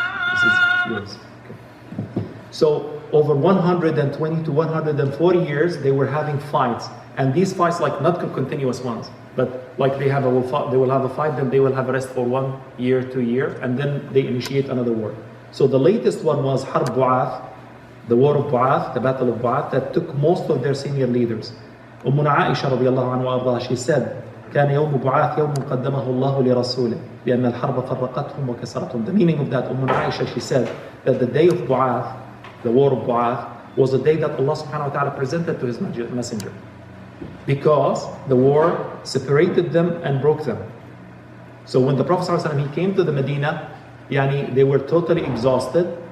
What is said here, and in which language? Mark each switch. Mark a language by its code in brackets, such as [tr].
[en] This is yours. Okay. So over 120 to 140 years, they were having fights. And these fights, like not continuous ones, but like they will have a fight, then they will have a rest for 1 year, 2 years, and then they initiate another war. So the latest one was Harb Bu'ath, the war of Bu'ath, the battle of Bu'ath, that took most of their senior leaders. [ar] عائشة رضي الله عنها وأرضاها, [en] she said, [ar] كان يوم بعاث يوم قدمه الله لرسوله لأن الحرب فرقتهم وكسرتهم. [en] The meaning of that, Aisha, she said that the day of Bu'ath, the war of Bu'ath, was a day that Allah subhanahu wa ta'ala presented to His messenger. Because the war separated them and broke them. So when the Prophet ﷺ, he came to the Medina, they were totally exhausted.